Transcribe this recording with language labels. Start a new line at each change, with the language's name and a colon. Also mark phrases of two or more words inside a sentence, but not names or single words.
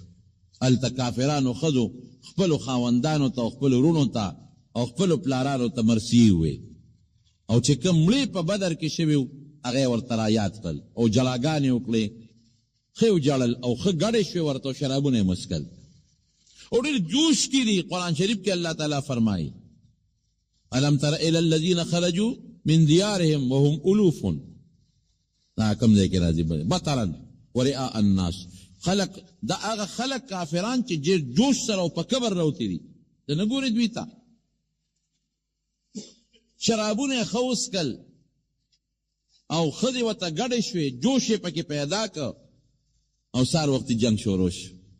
Pashto: هلته کافرانو ښځو خپلو خاوندانو ته او خپلو وروڼو ته او خپلو پلارانو ته مرثیې ووې، او چې کوم مړي په بدر کې شوي وو هغه یې ورته رایاد کړل او جلاګانې وکړې، ښه یې وجړل او ښه ګډې شوې ورته او شرابونه یې مسکل او ډېر جوش کې دي. قرآن شریف کې الله تعالی فرمایي
Arabic: الم تر الی الذین خرجوا من دیارهم وهم الوف،
Pashto: دا کوم ځای کې راځي
Arabic: بطرا ورئاء الناس،
Pashto: خلق دا هغه خلق کافران چې ډېر جوش سره او په کبر راوتي دي، ته نه ګورې دوی ته شرابونه یې ښه وڅکل او ښځې ورته ګډې شوې، جوش یې پکې پیدا که او سهار وختي جنگ شروع شو.